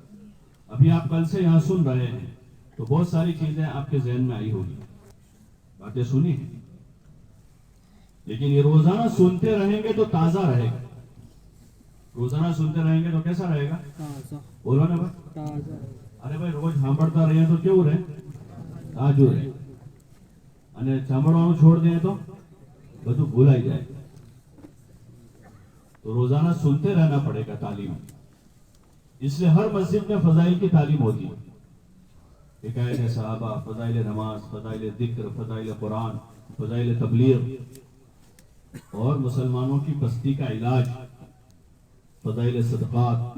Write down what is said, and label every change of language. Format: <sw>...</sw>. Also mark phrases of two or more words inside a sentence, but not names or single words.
<ur>ابھی آپ کل سے یہاں سن رہے ہیں تو بہت ساری چیزیں آپ کے ذہن میں آئی ہوگی، باتیں سنی ہیں. لیکن یہ روزانہ سنتے رہیں گے تو تازہ رہے گا. روزانہ سنتے رہیں گے تو کیسا رہے گا؟ بولو نا بھائی. ارے بھائی روز</ur> <gu>સાંભળતા رہے تو કેવું રહે؟ તાજું રહે. અને સાંભળવાનું છોડ દઈએ તો બધું ભૂલાઈ જાય.</gu> <ur>تو روزانہ سنتے رہنا پڑے گا تعلیم. اس لیے ہر مسجد میں فضائل کی تعلیم ہوتی ہے. حکایت صحابہ، فضائل نماز، فضائل ذکر، فضائل قرآن، فضائل تبلیغ اور مسلمانوں کی پستی کا علاج، فضائل صدقات.</ur>